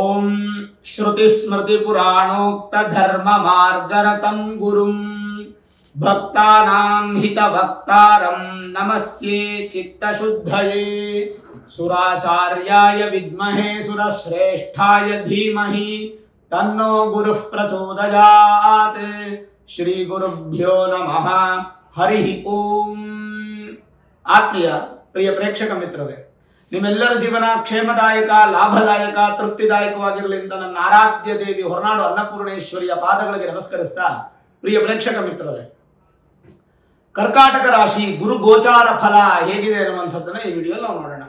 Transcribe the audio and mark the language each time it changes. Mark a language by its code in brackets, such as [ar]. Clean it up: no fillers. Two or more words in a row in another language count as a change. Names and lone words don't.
[sa] ಓಂ ಶ್ರುತಿ ಸ್ಮೃತಿ ಪುರಾಣೋಕ್ತ ಧರ್ಮ ಮಾರ್ಗರತಂ ಗುರುಂ ಭಕ್ತಾನಾಂ ಹಿತವಕ್ತಾರಂ ನಮಸ್ಯೆ ಚಿತ್ತಶುದ್ಧಯೇ ಸುರಾಚಾರ್ಯಾಯ ವಿದ್ಮಹೇ ಸುರಶ್ರೇಷ್ಠಾಯ ಧೀಮಹಿ ತನ್ನೋ ಗುರುಃ ಪ್ರಚೋದಯಾತ್. ಶ್ರೀ ಗುರುಭ್ಯೋ ನಮಃ. ಹರಿ ಓಂ. [kn] ಆತ್ಮೀಯ ಪ್ರಿಯ ಪ್ರೇಕ್ಷಕ ಮಿತ್ರರೇ, ನಿಮ್ಮೆಲ್ಲರ ಜೀವನ ಕ್ಷೇಮದಾಯಕ, ಲಾಭದಾಯಕ, ತೃಪ್ತಿದಾಯಕವಾಗಿರಲಿ ಅಂತ ನನ್ನ ಆರಾಧ್ಯ ದೇವಿ ಹೊರನಾಡು ಅನ್ನಪೂರ್ಣೇಶ್ವರಿಯ ಪಾದಗಳಿಗೆ ನಮಸ್ಕರಿಸ್ತಾ, ಪ್ರಿಯ ಪ್ರೇಕ್ಷಕ ಮಿತ್ರರೇ, ಕರ್ಕಾಟಕ ರಾಶಿ ಗುರು ಗೋಚಾರ ಫಲ ಹೇಗಿದೆ ಅನ್ನುವಂಥದ್ದನ್ನ ಈ ವಿಡಿಯೋದಲ್ಲಿ ನಾವು ನೋಡೋಣ.